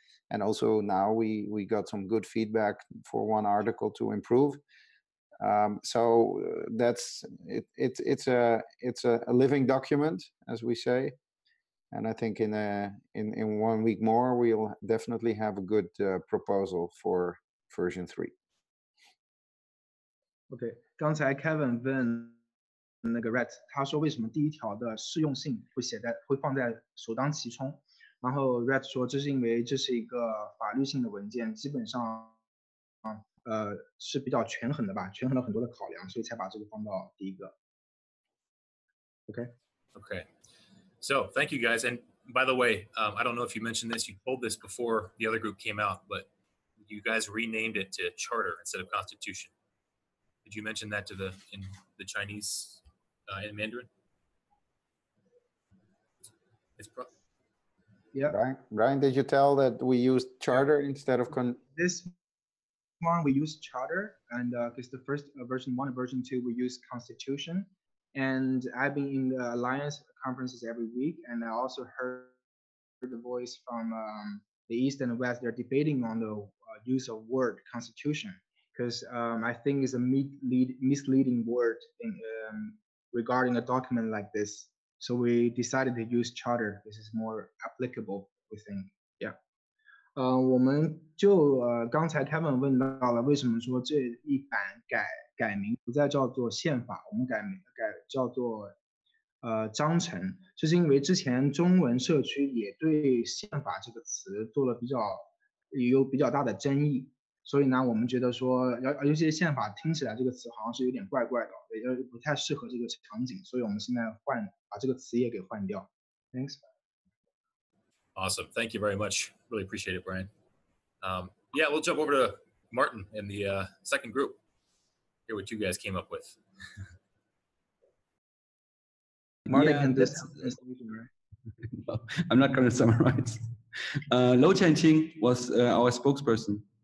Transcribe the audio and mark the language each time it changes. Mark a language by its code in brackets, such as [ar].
[en] And also now we got some good feedback for one article to improve. So that's it's a living document, as we say. And I think in 1 week more, we'll definitely have a good proposal for version 3. [zh] OK， 刚才 Kevin 问那个 Red， 他说为什么第1条的适用性会放在首当其冲，然后 Red 说这是因为这是一个法律性的文件，基本上是比较权衡的吧，权衡了很多的考量，所以才把这个放到第1个。 [en] Okay. So thank you guys. And by the way, I don't know if you mentioned this, you told this before the other group came out, but you guys renamed it to Charter instead of Constitution. Did you mention that in the Chinese, in Mandarin? Yeah. Brian, did you tell that we used charter instead of this one we use charter, and because the first version 1 and version 2 we use constitution, and I've been in the alliance conferences every week, and I also heard the voice from the east and the west. They're debating on the use of word constitution, because I think it's a misleading word in, regarding a document like this. So we decided to use charter. This is more applicable, we think. Yeah. [zh] 我们就刚才 Kevin 问到了，为什么说这一版改名不再叫做宪法，我们改叫做章程，就是因为之前中文社区也对宪法这个词做了有比较大的争议，所以呢，我们觉得说尤其是宪法听起来这个词好像是有点怪怪的，也不太适合这个场景，所以我们现在把这个词也给换掉。 [en] Thanks. Awesome. Thank you very much. Really appreciate it, Brian. Yeah, we'll jump over to Martin in the second group. Hear what you guys came up with. Martin, Yeah, can this no, I'm not going to summarize. Lo Chanqing was our spokesperson.